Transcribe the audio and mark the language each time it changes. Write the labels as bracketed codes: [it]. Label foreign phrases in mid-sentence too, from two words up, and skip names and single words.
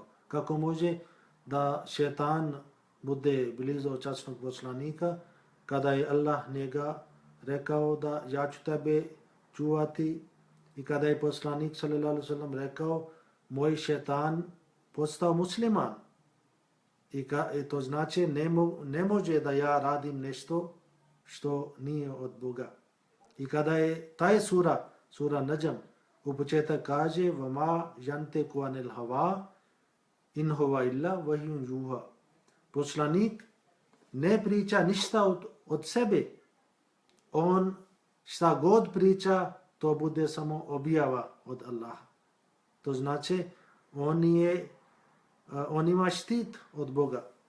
[bs] Kako može da šetan bude blizu časnog poslanika kada je Allah njega rekao da ja ću tebe čuvati i kada je poslanik [ar] صلى الله عليه وسلم [bs] rekao moj šetan postao musliman i to znači ne može da ja radim nešto što nije od Boga. I kada je taj sura Najm u početak kaže [ar] وَمَا يَنْتِقُ عَنِ الْهَوَىٰ إن هو إلا وحي يوحى. [bs] Poslanik ne priča ništa od sebe. On šta god priča, to bude samo objava od Allaha. To znači on ima štit od Boga.